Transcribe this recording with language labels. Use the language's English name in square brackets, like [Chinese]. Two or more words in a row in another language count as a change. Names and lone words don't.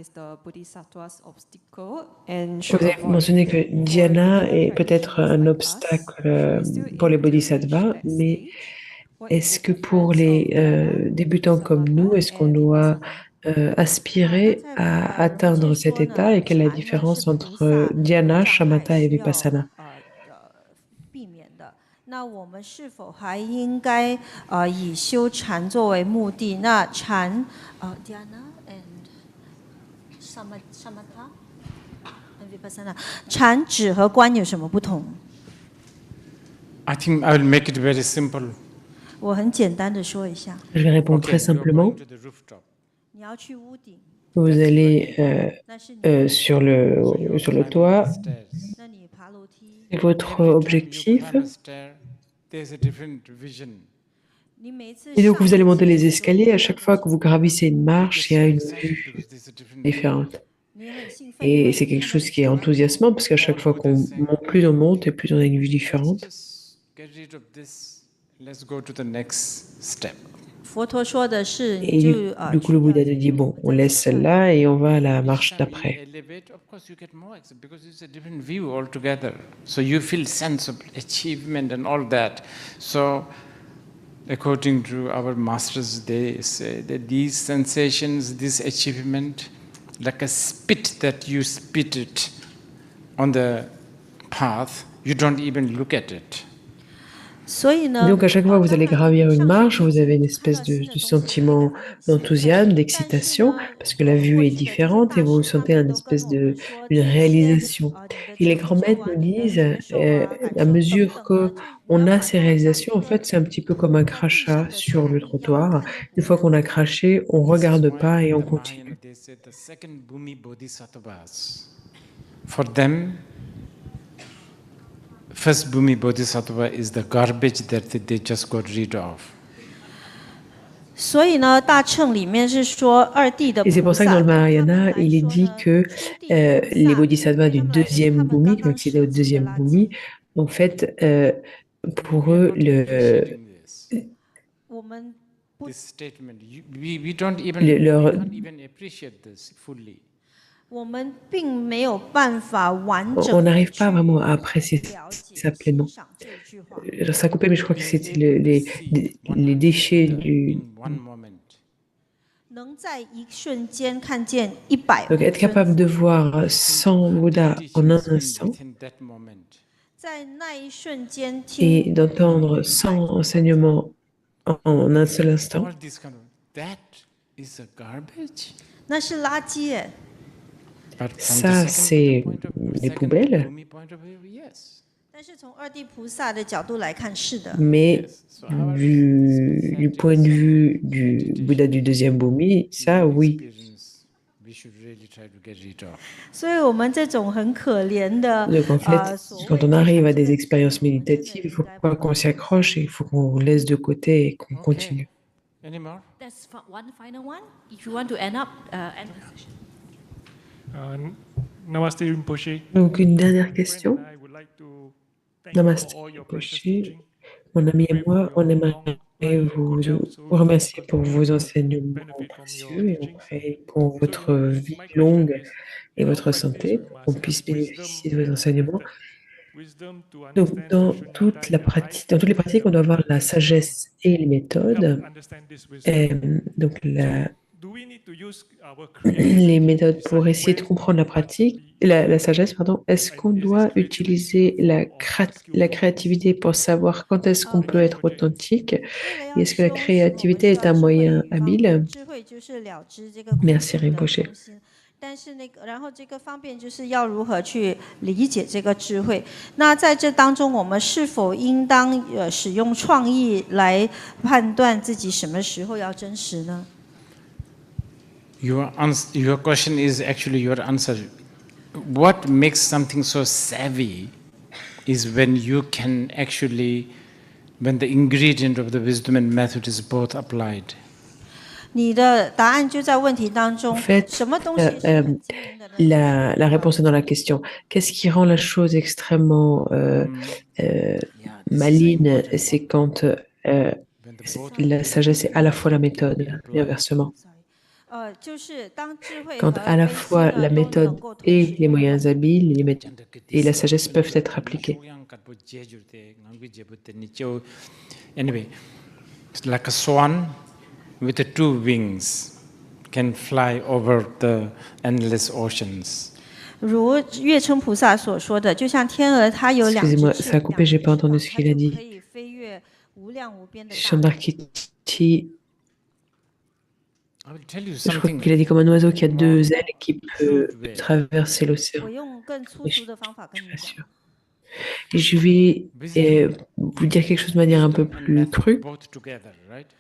[French] Vous avez mentionné que dhyana est peut-être un obstacle pour les bodhisattvas, mais est-ce que pour les débutants comme nous, est-ce qu'on doit aspirer à atteindre cet état et quelle est la différence entre dhyana, shamatha et vipassana? [Chinese] 那我们是否还应该以修禅作为目的？那禅 [English] dhyana and samatha and vipassana， [Chinese] 禅止和观有什么不同 [English] I think I will make it very simple. [Chinese] 我很简单的说一下。 [French] Je vais répondre très simplement. [Chinese] 你要去屋顶。 [French] Vous [English] That's why [French] allez sur [English] you're [French] le [English] climbing the [French] toit. [English] stairs. [Chinese] 那你爬楼梯， [French] C'est votre [English] Every time you [French] objectif. [English] climb a stair, there's a different vision. [Chinese] 你每次 [French] Et donc, [Chinese] 上 [French] vous allez [Chinese] 一 [French] monter [Chinese] 阶 [French] les [Chinese] 的时候， [French] escaliers. À [Chinese] 你 [French] chaque [Chinese] 会 [French] fois [Chinese] 很 [French] que vous [Chinese] 兴奋， [French] gravissez une [English] You [French] marche, [English] get [French] il y a [English] so [French] une [English] excited [French] vue [English] because there's a different view. [French] différente. [Chinese] 你很兴奋，因 [French] Et [Chinese] 为 [French] c'est [Chinese] 你 [French] quelque [Chinese] 看到 [French] chose [Chinese] 的 [French] qui est [Chinese] 是 [French] enthousiasmant parce qu'à chaque fois qu'on monte, plus on monte et plus on a une vue [English] Let's [French] différente. [English] just get rid of this. Let's go to the next step. [Chinese] 佛陀说的是，你 [French] Et [Chinese] 就 [French] du coup, le Bouddha nous dit, bon, on laisse celle-là et on va à la [English] Each [French] marche [English] time you [French] d'après. [English] elevate, of course, you get more excited because it's a different view altogether. So you feel sense of achievement and all that. So, according to our masters, they say that these sensations, this achievement, like a spit that you spit it on the path, you don't even look at it. [Chinese] 所以呢， [French] Donc, à chaque fois que vous [Chinese] 当 [French] allez [Chinese] 然 [French] gravir [Chinese] 你 [French] une [Chinese] 上 [French] marche, [Chinese] 去 [French] vous [Chinese] 之 [French] avez [Chinese] 前 [French] une [Chinese] 你看 [French] espèce [Chinese] 到新的 [French] de [Chinese] 东西，你会 [French] sentiment [Chinese] 感到很兴奋。 [French] d'enthousiasme, [Chinese] 但是 [French] d'excitation, [Chinese] 呢， [French] parce que la vue [Chinese] 过 [French] est [Chinese] 去的这些 [French] différente et [Chinese] 大 [French] vous [Chinese] 师他 [French] sentez [Chinese] 们 [French] une [Chinese] 都跟 [French] espèce [Chinese] 我们说， [French] d'une [Chinese] 这些 [French] réalisation. [Chinese] 你的 [French] Et les [Chinese] 成 [French] grands [Chinese] 就 [French] maîtres [Chinese] 啊， [French] nous [Chinese] 你的 [French] disent, [Chinese] 领受啊，感 [French] à [Chinese] 受等 [French] mesure [Chinese] 等啊，这你 [French] qu'on [Chinese] 要 [French] a [Chinese] 把 [French] ces [Chinese] 它像一 [French] réalisations, en [Chinese] 个 [French] fait, c'est un petit peu comme un [Chinese] 在地上 [French] crachat [Chinese] 的 [French] sur le [Chinese] 草一样， [French] trottoir. [Chinese] 看都不 [French] Une fois [Chinese] 看。 [French] qu'on a craché, on [English] This is [French] regarde [English] why [French] pas et [English] in [French] on [English] the [French] continue. [English] Mahayana they say the second Bhumi Bodhisattvas. For them, first Bhumi Bodhisattva is the garbage that they just got rid of. [Chinese] 所以呢，大乘里面是说二地的 [French] Et c'est [Chinese] 菩 [French] pour ça que [Chinese] 萨， [French] dans le [Chinese] 对他们 [French] Mahayana, [Chinese] 来 [French] il est [Chinese] 说 [French] dit [Chinese] 呢， [French] que [Chinese] 初地菩 [French] les [Chinese] 萨 [French] bodhisattvas [Chinese] 对 [French] du [Chinese] 他们来说是他 [French] deuxième [Chinese] 们 [French] bhumi, [Chinese] 刚 [French] qui ont [Chinese] 刚 [French] accédé au [Chinese] 舍弃的 [French] deuxième [Chinese] 垃 [French] bhumi, [Chinese] 圾。 [French] en fait, pour [English] We are [French] eux, [English] not appreciating this. [Chinese] 我们不 [English] This statement, we don't even, [French] leur, [English] we can't even appreciate this fully. [Chinese] 我们并没有办法完 [French] on [Chinese] 整的 [French] n'arrive [Chinese] 去 [French] pas vraiment à apprécier [Chinese] 了解、 [French] ça [Chinese] 欣 [French] pleinement. [Chinese] 赏这一句话。 [French] Ça a coupé, mais je crois que [English] Being [French] c'était [English] able to see [French] les [English] 100 [French] déchets [English] Buddha [French] du... [English] in one moment. [Chinese] 能在一瞬间看见100 [French] Donc, être [Chinese] 尊 [French] capable de [Chinese] 佛， [French] voir 100 Bouddhas en un [English] Teachings in [French] instant [English] within that moment. [Chinese] 在那一瞬间 [French] et [Chinese] 听 [French] d'entendre 100 enseignements en un seul instant, [English] All this kind of, that is a garbage. [Chinese] 那是垃圾耶。 [English] But from [French] ça, [English] the [French] c'est les [English] second [French] poubelles. [English] Bhumi point of view, yes. [Chinese] 但是从二地菩萨的角度来看，是的。 [French] Mais [English] So our [French] du point de vue du Bouddha du deuxième bhumi, ça, oui. [English] experience, we should really try to get rid of. [Chinese] 所以我们这种很可怜的 [French] Donc en fait, [Chinese] 所谓 [French] quand on arrive à [Chinese] 这 [French] des [Chinese] 个 [French] expériences [Chinese] 我们真的 [French] méditatives, il [Chinese] 应 [French] faut [Chinese] 该 [French] pas qu'on s'y accroche, il faut qu'on laisse de côté et qu'on continue. [English] Any more? That's one final one. If you want to end end the session. Namaste Rinpoche. [French] Donc une dernière question. [English] I would like to thank you Namaste for all your precious Rinpoche. teaching. [French] Mon ami et moi, on aimerait vous remercier pour vos enseignements [English] Benefit from your [French] précieux et on [English] teachings. [French] prie pour votre vie [English] My question [French] longue [English] is, [French] et [English] in our [French] votre [English] practice, [French] santé, [English] we [French] pour [English] must [French] qu'on [English] have [French] puisse [English] wisdom [French] bénéficier de vos [English] and [French] enseignements. [English] method. Wisdom to [French] Donc, [English] understand [French] dans [English] the Shunyata [French] toute la [English] in a high [French] pratique, dans toutes les pratiques, on doit avoir la sagesse et les [English] to [French] méthodes. [English] help understand this wisdom. [French] Donc, [English] Do we need to use our [French] les [English] creativity [French] méthodes [English] to [French] pour [English] decide [French] essayer de [English] when [French] comprendre la [English] we want to [French] pratique, [English] be [French] la sagesse, pardon. Est-ce qu'on [English] is this [French] doit [English] creativity [French] utiliser [English] skillful or [French] la [English] unskillful? [French] créativité pour savoir quand est-ce qu'on peut être authentique? [Chinese] 为了 [French] Et [Chinese] 要 [French] est-ce que la [Chinese] 修行，我们 [French] créativité [Chinese] 需 [French] est [Chinese] 要 [French] un [Chinese] 智慧 [French] moyen [Chinese] 与方 [French] habile? [Chinese] 智慧就是了知这个空 [French] Merci [Chinese] 性的 [French] Rinpoche. [Chinese] 中心。但是然后这个方便就是要如何去理解这个智慧。那在这当中，我们是否应当使用创意来判断自己什么时候要真实呢？ [English] Your question is actually your answer. What makes something so savvy is when you can actually, when the ingredient of the wisdom and method is both applied. [Chinese] 你的答案就在问题当中 [French] En。fait, [Chinese] 什么东西是很精明的呢？ [French] la réponse est dans la question. Qu'est-ce qui rend la chose extrêmement maligne? C'est quand la sagesse est à la fois la méthode, et inversement. [Chinese] 就是当智慧 [French] Quand [Chinese] 和 [French] à la [Chinese] 悲心 [French] fois [Chinese] 呢 [French] la [Chinese] 都能 [French] méthode [Chinese] 够同 [French] et [Chinese] 时 [French] les [Chinese] 用。 [French] moyens habiles et la sagesse peuvent être appliquées. [English] Anyway, it's like a swan with the two wings can fly over the endless oceans. [Chinese] 如月称菩萨所说的，就像天鹅，它有两只 [French] Excusez-moi, [Chinese] 翅 [French] ça a [Chinese] 膀， [French] coupé, j'ai pas entendu ce [Chinese] 它 [French] qu'il a [Chinese] 就 [French] dit. [Chinese] 可以飞越无量无边的大海。 [French] Chandrakiti, [English] I will tell you [French] je crois [English] something. [French] qu'il a dit comme un oiseau qui a deux ailes et qui peut traverser [Chinese] 我 [French] l'océan. [Chinese] 用更粗俗的方法跟你 [French] Bien [Chinese] 讲 [French] sûr. Et je vais vous dire quelque chose de manière un peu plus crue.